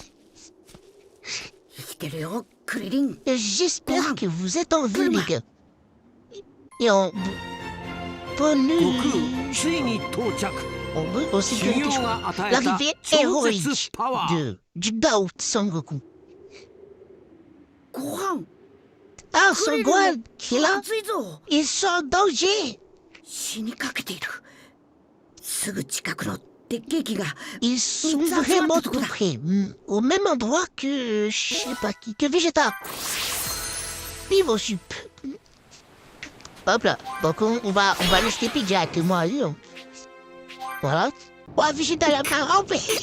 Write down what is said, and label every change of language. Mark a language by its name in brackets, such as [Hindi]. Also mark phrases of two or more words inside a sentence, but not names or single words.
[French] J'espère que vous êtes en vie, les gars. Et en bonus. On sécurité, l'arrivée héroïque du GOAT Son Goku. ご飯 Ah, Son Gohan, qui est là, [Japanese] 熱いぞ [French] ils sont en danger. [Japanese] 死にかけているすぐ近くのでっけえ木が [French] Ils sont vraiment tout près, au même endroit que, je sais pas qui, que Vegeta. Vive Sup. Hop là, donc on va aller se taper directement à lui. Hein. Voilà. Oh, Vegeta, il a bien rampé.